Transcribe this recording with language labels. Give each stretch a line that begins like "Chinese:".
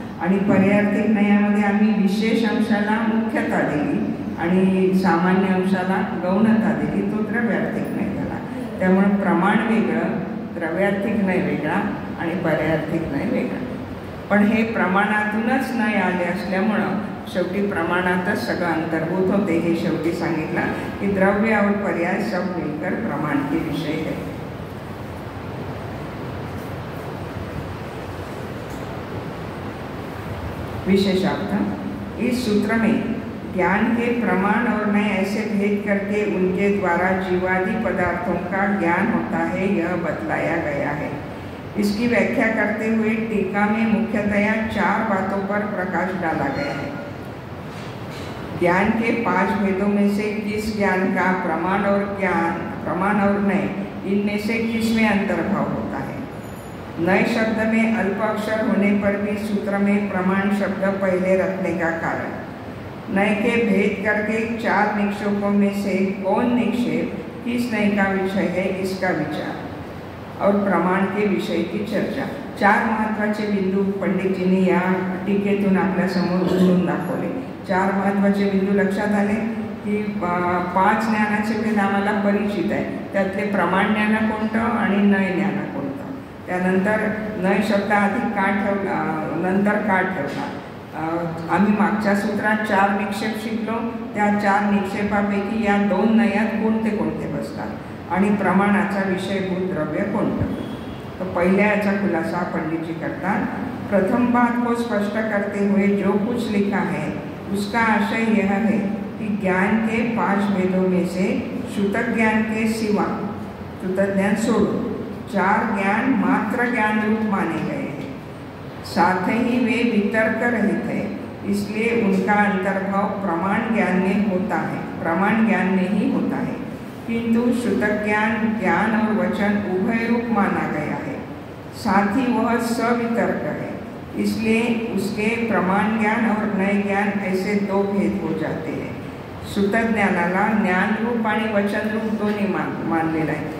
Marathi: आणि पर्यायार्थिक नयामध्ये आम्ही विशेष अंशाला मुख्यता दिली आणि सामान्य अंशाला गौणता दिली, तो द्रव्यार्थिक नय झाला. त्यामुळे प्रमाण वेगळं, द्रव्यार्थिक नय वेगळा आणि पर्यायार्थिक नय वेगळा. पण हे प्रमाणातूनच नय आले असल्यामुळं शेवटी प्रमाणातच सगळं अंतर्भूत होते. हे शेवटी सांगितलं की
Hindi: द्रव्य और पर्याय सब मिलकर प्रमाण के विषय है. विशेषार्थ इस सूत्र में ज्ञान के प्रमाण और नय ऐसे भेद करके उनके द्वारा जीवादि पदार्थों का ज्ञान होता है, यह बतलाया गया है. इसकी व्याख्या करते हुए टीका में मुख्यतया 4 बातों पर प्रकाश डाला गया है. ज्ञान के 5 भेदों में से किस ज्ञान का प्रमाण और नय, इनमें से किस में अंतर्भाव होता है. नय शब्द में अल्प अक्षर होने पर भी सूत्र में प्रमाण शब्द पहले रखने का कारण, नय के भेद करके 4 निक्षेपों में से कौन निक्षेप किस नय का विषय है, इसका विचार और प्रमाण के विषय की चर्चा.
Marathi: 4 महत्त्वाचे बिंदू पंडितजींनी या टीकेतून आपल्यासमोर उलगडून दाखवले. 4 महत्त्वाचे बिंदू लक्षात आले की 5 ज्ञानाचे भेद आम्हाला परिचित आहे. त्यातले प्रमाण ज्ञान कोणतं आणि नय ज्ञान कोणतं. त्यानंतर नय शब्द आधी का ठेवला, नंतर का ठेवला. आम्ही मागच्या सूत्रात 4 निक्षेप शिकलो. त्या 4 निक्षेपापैकी या 2 नयात कोणते कोणते बसतात आणि प्रमाणाचा विषयभूत द्रव्य कोणतं. तो पहिल्या याचा खुलासा पंडित जी करतात.
Hindi: प्रथम बात को स्पष्ट करते हुए जो कुछ लिखा है उसका आशय यह है कि ज्ञान के 5 भेदों में से श्रुत ज्ञान के सिवा, श्रुत ज्ञान छोड़ो, 4 ज्ञान मात्र ज्ञान रूप माने गए हैं. साथ ही वे वितर्क रहित है, इसलिए उनका अंतर्भाव प्रमाण ज्ञान में होता है, प्रमाण ज्ञान में ही होता है. किंतु श्रुत ज्ञान और वचन उभय रूप माना गया है, साथ ही वह सवितर्क है, इसलिए उसके प्रमाण ज्ञान और नय ज्ञान ऐसे 2 भेद हो जाते हैं.
Marathi: श्रुत ज्ञानाला ज्ञान रूप आणि वचन रूप दोन्ही मानलेलं आहे.